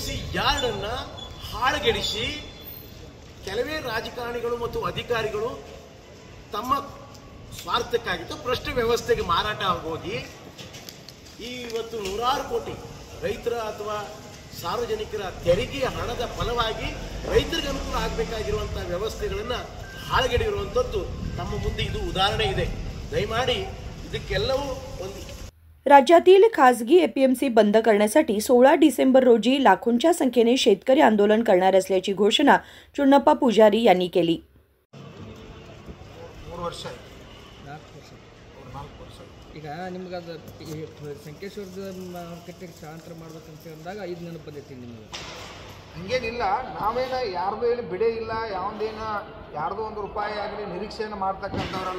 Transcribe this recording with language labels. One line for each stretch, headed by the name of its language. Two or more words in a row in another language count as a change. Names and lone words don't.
Kannada: ಯಾರ್ಡನ್ನು ಹಾಳುಗೆಡಿಸಿ ಕೆಲವೇ ರಾಜಕಾರಣಿಗಳು ಮತ್ತು ಅಧಿಕಾರಿಗಳು ತಮ್ಮ ಸ್ವಾರ್ಥಕ್ಕಾಗಿತ್ತು ಭ್ರಷ್ಟ ವ್ಯವಸ್ಥೆಗೆ ಮಾರಾಟ ಆಗೋಗಿ ಇವತ್ತು 100 ಕೋಟಿ ರೈತರ ಅಥವಾ ಸಾರ್ವಜನಿಕರ ತೆರಿಗೆಯ ಹಣದ ಫಲವಾಗಿ ರೈತರಿಗೆ ಅನುಕೂಲ ಆಗಬೇಕಾಗಿರುವಂಥ ವ್ಯವಸ್ಥೆಗಳನ್ನು ಹಾಳುಗೆಡಿರುವಂಥದ್ದು ನಮ್ಮ ಮುಂದೆ ಇದು ಉದಾಹರಣೆ ಇದೆ. ದಯಮಾಡಿ ಇದಕ್ಕೆಲ್ಲವೂ ಒಂದು
Marathi: राज्यातील खासगी APMC बंद करण्यासाठी 16 डिसेंबर रोजी लाखोंच्या संख्येने शेतकरी आंदोलन करणार असल्याची घोषणा चुन्नप्पा पुजारी यांनी केली.
Kannada: 4 ವರ್ಷ ಈಗ ನಿಮ್ಗೆ ಅದು ಸಂಕೇಶ್ವರದ ಮಾರ್ಕೆಟಿಗೆ ಸ್ಥಳಾಂತರ ಮಾಡ್ಬೇಕಂತ ಅಂದಾಗ 5 ನೆನಪು ಬಂದೈತಿ ನಿಮಗೆ? ಹಂಗೇನಿಲ್ಲ, ನಾವೇನ ಯಾರ್ದು ಏನು ಬಿಡೇ ಇಲ್ಲ, ಯಾರ್ದೋ ಒಂದು ರೂಪಾಯಿ ಆಗಲಿ ನಿರೀಕ್ಷೆಯನ್ನು ಮಾಡ್ತಕ್ಕಂಥವ್ರಲ್ಲ.